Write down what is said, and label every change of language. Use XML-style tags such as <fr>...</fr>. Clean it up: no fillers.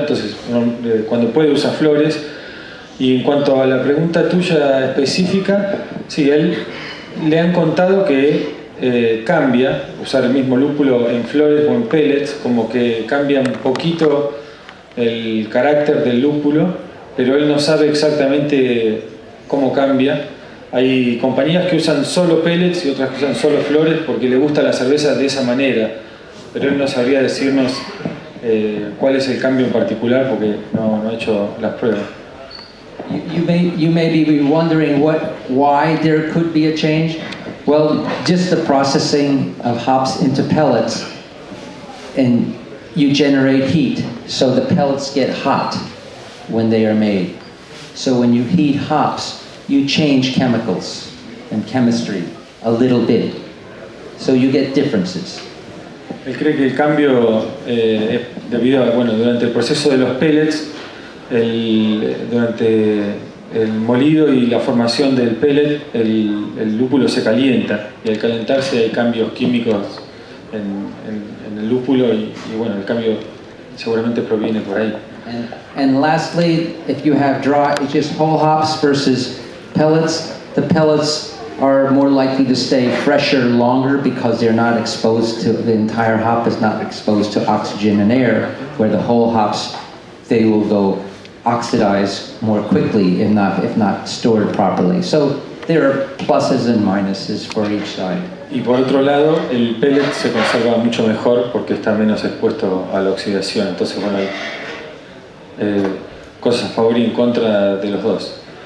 <es>Entonces cuando puede usa flores. Y en cuanto a la pregunta tuya específica, sí, él le han contado que cambia usar el mismo lúpulo en flores o en pellets, como que cambia un poquito el carácter del lúpulo, pero él no sabe exactamente cómo cambia. Hay compañías que usan solo pellets y otras que usan solo flores porque le gusta la cerveza de esa manera, pero él no sabría decirnos cuál es el cambio en particular porque no ha hecho las pruebas.</es> <en>You may be wondering why there could be a change. Well, just the processing of hops into pellets, and you generate heat, so the pellets get hot when they are made. So when you heat hops, you change chemicals and chemistry a little bit, so you get differences.</en> <es>Él cree que el cambio es debido a, durante el proceso de los pellets, durante el molido y la formación del pellet, el lúpulo se calienta, y al calentarse hay cambios químicos en el lúpulo y el cambio seguramente proviene por ahí.</es> <en>And lastly, if you have just whole hops versus pellets, the pellets are more likely to stay fresher longer because they're not exposed to, the entire hop is not exposed to oxygen and air, where the whole hops, they will go oxidize more quickly if not stored properly. So there are pluses and minuses for each side.</en> <es>Y por otro lado, el pellet se conserva mucho mejor porque está menos expuesto a la oxidación. Entonces, hay cosas a favor y en contra de los dos.</es>